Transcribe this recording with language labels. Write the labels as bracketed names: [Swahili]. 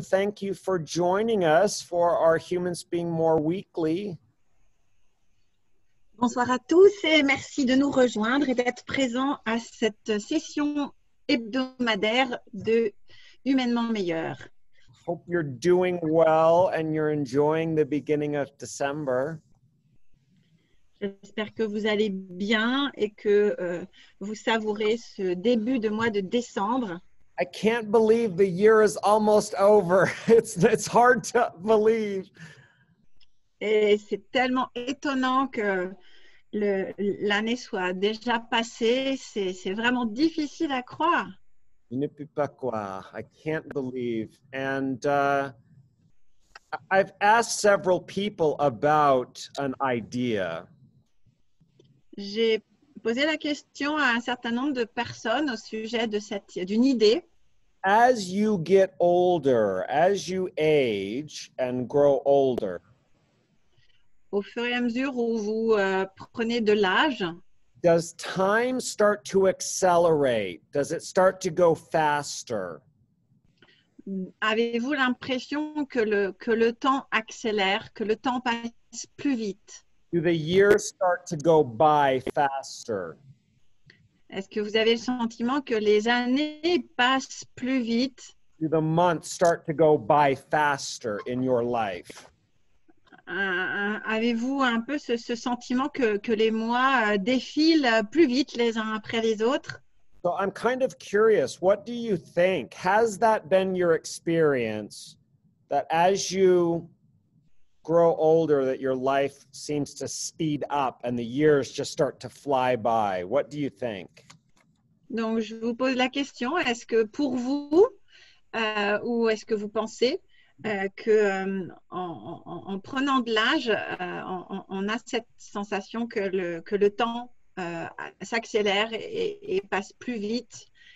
[English] Thank you for joining us for our Humans Being More Weekly. [French] Bonsoir à tous et merci de nous rejoindre et d'être présents à cette session hebdomadaire de Humainement Meilleur. [English] Hope you're doing well and you're enjoying the beginning of December. [French] J'espère que vous allez bien et que vous savourez ce début de mois de décembre. [English] I can't believe the year is almost over. It's hard to believe. [French] Et c'est tellement étonnant que l'année soit déjà passée. C'est vraiment difficile à croire. Je ne peux pas croire. [English] I can't believe. And I've asked several people about an idea. [French] J'ai posé la question à un certain nombre de personnes au sujet d'une idée. [English] As you get older, as you age and grow older, [French] Au fur et à mesure où vous prenez de l'âge, [English] does time start to accelerate? Does it start to go faster? [French] avez-vous l'impression que le temps accélère, que le temps passe plus vite? [English] Do the years start to go by faster? [French] Est-ce que vous avez le sentiment que les années passent plus vite? [English] Do the months start to go by faster in your life? [French] Avez-vous un peu ce sentiment que les mois défilent plus vite les uns après les autres? [English] So I'm kind of curious, what do you think? Has that been your experience, that as you grow older, that your life seems to speed up and the years just start to fly by? What do you think? [French] Donc, je vous pose la question, est-ce que pour vous, ou est-ce que vous pensez que en prenant de l'âge, on a cette sensation que le temps s'accélère et passe plus vite?